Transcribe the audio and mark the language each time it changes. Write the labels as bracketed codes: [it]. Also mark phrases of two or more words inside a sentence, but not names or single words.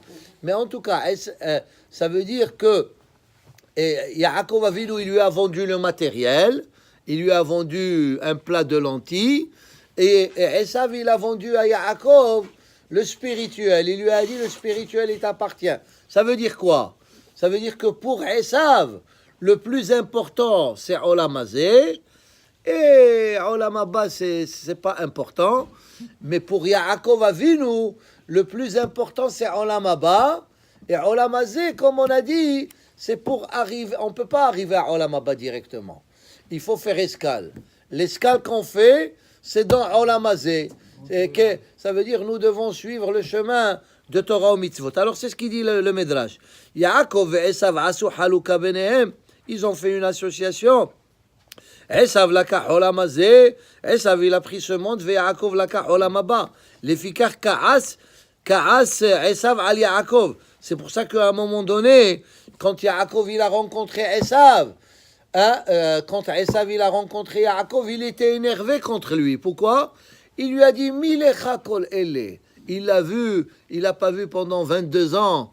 [fr] Mais en tout cas, ça veut dire que Yaakov Avinu, il lui a vendu le matériel, il lui a vendu un plat de lentilles, et Esav, il a vendu à Yaakov le spirituel. Il lui a dit, le spirituel, il t'appartient. Ça veut dire quoi? Ça veut dire que pour Esav, le plus important, c'est [he] עולם הזה, [fr] et [he] עולם הבא, [fr] c'est pas important. Mais pour Yaakov Avinu, le plus important, c'est [he] עולם הבא. Et עולם הזה, [fr] comme on a dit, c'est pour arriver. On ne peut pas arriver à [he] עולם הבא [fr] directement. Il faut faire escale. L'escale qu'on fait, c'est dans [he] עולם הזה. [fr] Ça veut dire nous devons suivre le chemin de Torah ou mitzvot. Alors c'est ce qu'il dit le Midrash. [he] יעקב ועשו עשו חלוקה ביניהם. [fr] Ils ont fait une association. [he] עשו לקח עולם הזה, [fr] Esav il a pris ce monde, [he] ויעקב לקח עולם הבא. לפיכך כעס עשו על יעקב. [fr] C'est pour ça qu'à un moment donné, quand Yaakov il a rencontré Esav, quand Esav il a rencontré Yaakov, il était énervé contre lui. Pourquoi? Il lui a dit [he] מי לך כל אלה. [fr] Il l'a vu, il l'a pas vu pendant 22 ans.